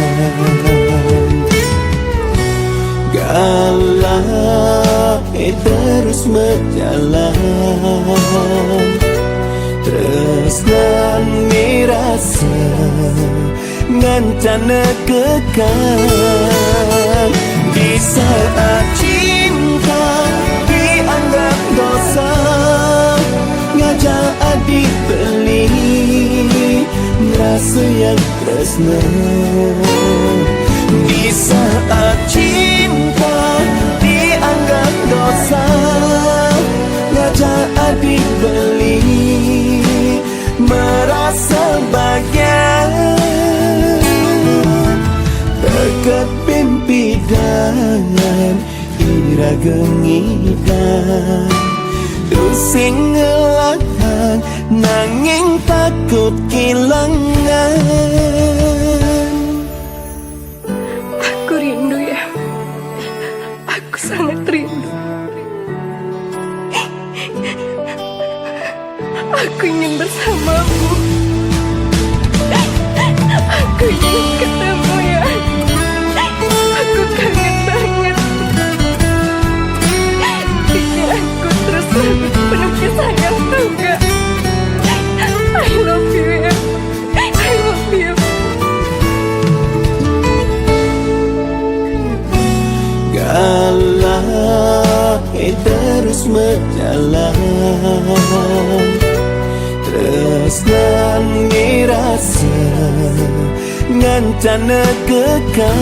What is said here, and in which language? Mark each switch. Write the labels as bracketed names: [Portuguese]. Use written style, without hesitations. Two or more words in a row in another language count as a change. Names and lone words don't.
[Balinese] Galah [Indonesian] terus berjalan, [Balinese] tresnan mirasa ngancan kekal. [Indonesian] Di saat cinta dianggap dosa, [Balinese] ngajak adik beli rasa yang tresna. [Indonesian] Di saat cinta dianggap dosa, [Balinese] ngajak adik beli [Indonesian] merasa bahagia. [Balinese] Dekat pimpinan iraga ngidan, tusing ngelahan nanging takut kehilangan. [Indonesian] Aku rindu ya, aku sangat rindu. Aku ingin bersamamu, aku ingin ketemu ya. Aku kangen banget. Bikin aku terus penuh sayang, tau gak? [English] I love you ya, I love you. [Balinese] Galah [Indonesian] terus berjalan, [Balinese] tresnan ngerasa ngancan kekal.